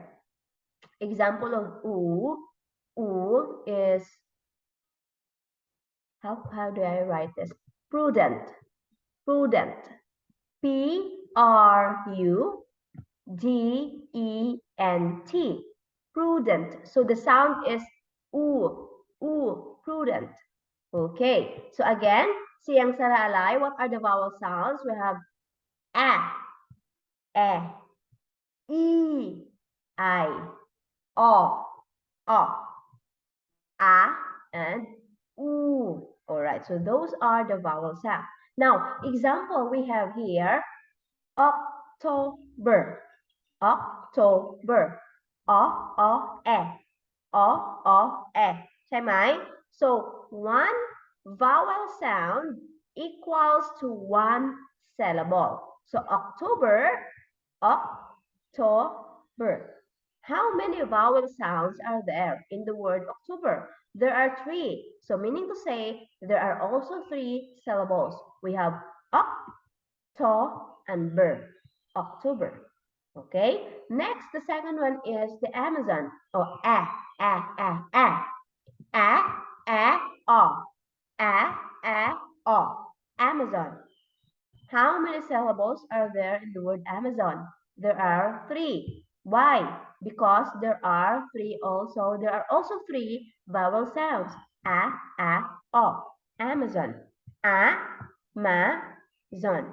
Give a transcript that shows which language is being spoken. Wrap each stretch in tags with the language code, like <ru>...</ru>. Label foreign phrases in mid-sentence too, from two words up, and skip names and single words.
<en>Example of oo. Oo is how do I write this? Prudent. Prudent. Prudent. Prudent. So the sound is oo. Oo. Prudent. Okay. So again, siyang sara alay, what are the vowel sounds? We have a, e, I, o, a, and oo. All right, so those are the vowel sounds. Now, example we have here, October. October. O-O-E. O-O-E.</en> <th>ใช่ไหม</th> <en>So, one vowel sound equals to one syllable. So, October, October. How many vowel sounds are there in the word October? There are 3. So meaning to say, there are also 3 syllables. We have ok, to, and ber. October. Okay. Next, the second one is the Amazon. Or a, a, a, a. A, a, o. A, a, o. Amazon. How many syllables are there in the word Amazon? There are 3. Why? Because there are also 3 vowel sounds. A, o. Amazon. A, ma, zon.</en>